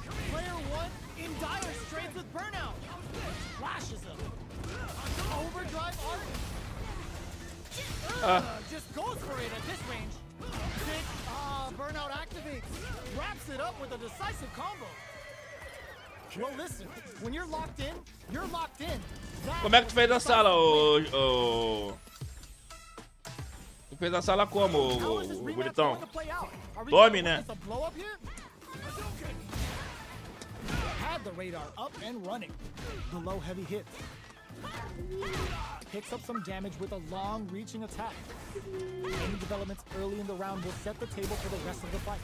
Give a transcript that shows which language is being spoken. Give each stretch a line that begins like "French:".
English: Player 1 in dire straits with burnout. Flashes him. Overdrive art. Just goes for it at this range. Big, burnout activates. Wraps it up with a decisive combo. Well, listen, when you're locked in, you're locked in.
Portuguese: Como é que tu fez a sala, ô... Tu fez a sala como, ô bonitão? Tome, né?
English: Had the radar up and running. Below heavy hits. Picks up some damage with a long-reaching attack. Any developments early in the round will set the table for the rest of the fight.